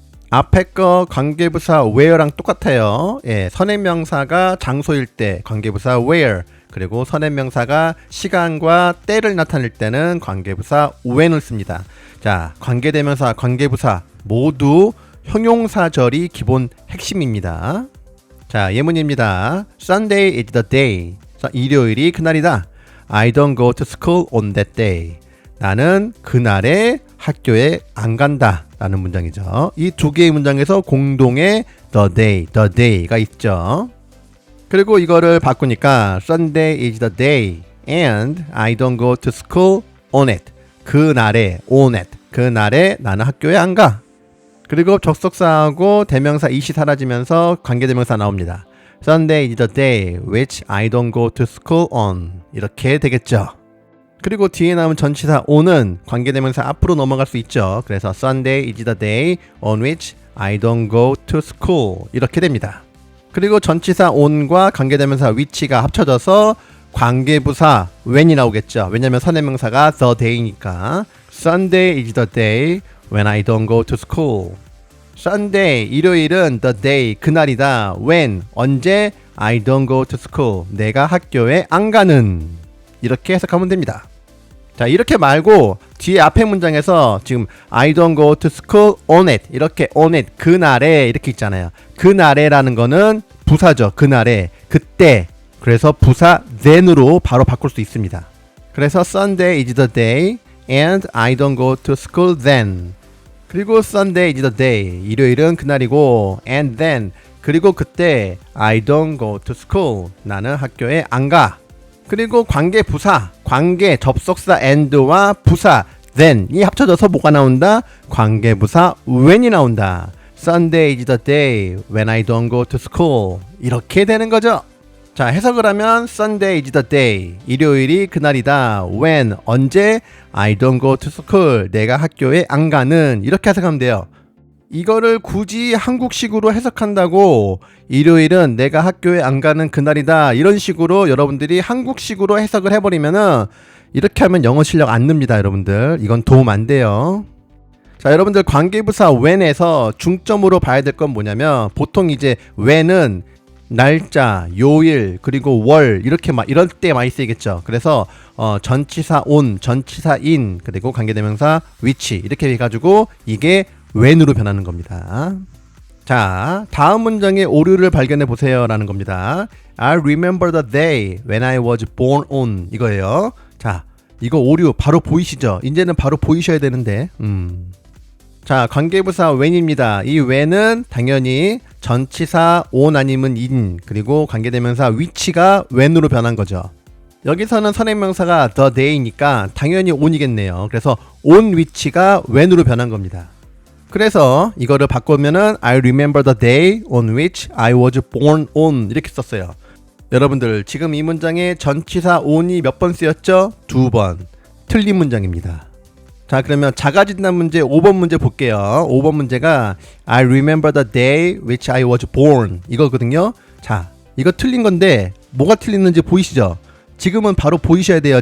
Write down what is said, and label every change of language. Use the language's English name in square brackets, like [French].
[Korean] 앞에 거 관계부사 where랑 똑같아요. 예, 선행명사가 장소일 때 관계부사 where 그리고 선행명사가 시간과 때를 나타낼 때는 관계부사 when을 씁니다. 자, 관계대명사, 관계부사 모두 형용사절이 기본 핵심입니다. 자, 예문입니다. [English] Sunday is the day. [Korean] 일요일이 그날이다. [English] I don't go to school on that day. [Korean] 나는 그날에 학교에 안 간다 라는 문장이죠. 이 두 개의 문장에서 공동의 the day가 있죠. 그리고 이거를 바꾸니까 [English] Sunday is the day and I don't go to school on it. 그날에 on it. [Korean] 그날에 나는 학교에 안 가. 그리고 접속사하고 대명사 it이 사라지면서 관계대명사 나옵니다. [English] Sunday is the day which I don't go to school on. [Korean] 이렇게 되겠죠. 그리고 뒤에 남은 전치사 on은 관계대명사 앞으로 넘어갈 수 있죠. [English] 그래서 Sunday is the day on which I don't go to school. [Korean] 이렇게 됩니다. 그리고 전치사 on과 관계대명사 which가 합쳐져서 관계부사 when이 나오겠죠. 왜냐면 선행명사가 the day니까. [English] Sunday is the day when I don't go to school. [Korean] Sunday, 일요일은 the day, 그날이다. [English] When, 언제? I don't go to school. [Korean] 내가 학교에 안 가는. 이렇게 해석하면 됩니다. 자, 이렇게 말고 뒤에 앞에 문장에서 지금 [English] I don't go to school on it [Korean] 이렇게 on it 그날에 이렇게 있잖아요. 그날에라는 거는 부사죠. 그날에 그때 그래서 부사 then으로 바로 바꿀 수 있습니다. [English] 그래서 Sunday is the day and I don't go to school then. 그리고 Sunday is the day [Korean] 일요일은 그날이고 [English] and then 그리고 그때 I don't go to school [Korean] 나는 학교에 안 가. 그리고 관계 부사, 관계 접속사 and와 부사 then이 합쳐져서 뭐가 나온다? 관계 부사 when이 나온다. [English] Sunday is the day when I don't go to school. [Korean] 이렇게 되는 거죠. 자, 해석을 하면 [English] Sunday is the day. [Korean] 일요일이 그날이다. [English] When, 언제? I don't go to school. [Korean] 내가 학교에 안 가는. 이렇게 해석하면 돼요. 이거를 굳이 한국식으로 해석한다고 일요일은 내가 학교에 안 가는 그날이다 이런 식으로 여러분들이 한국식으로 해석을 해버리면은 이렇게 하면 영어 실력 안 늡니다. 여러분들 이건 도움 안 돼요. 자, 여러분들 관계부사 when에서 중점으로 봐야 될 건 뭐냐면 보통 이제 when은 날짜, 요일, 그리고 월 이렇게 이럴 때 많이 쓰이겠죠. 그래서 전치사 on, 전치사 in, 그리고 관계대명사 which 이렇게 해가지고 이게 when으로 변하는 겁니다. 자, 다음 문장의 오류를 발견해 보세요 라는 겁니다. [English] I remember the day when I was born on 이거예요. [Korean] 자, 이거 오류 바로 보이시죠? 이제는 바로 보이셔야 되는데 자, 관계부사 when입니다. 이 when은 당연히 전치사 on 아니면 in 그리고 관계대명사 which가 when으로 변한 거죠. 여기서는 선행명사가 the day니까 당연히 on이겠네요. 그래서 on which가 when으로 변한 겁니다. 그래서 이거를 바꾸면은 [English] I remember the day on which I was born on [Korean] 이렇게 썼어요. 여러분들 지금 이 문장에 전치사 on이 몇 번 쓰였죠? 2번. 틀린 문장입니다. 자, 그러면 자가진단 문제 5번 문제 볼게요. 5번 문제가 [English] I remember the day which I was born 이거거든요. [Korean] 자, 이거 틀린 건데 뭐가 틀렸는지 보이시죠? 지금은 바로 보이셔야 돼요.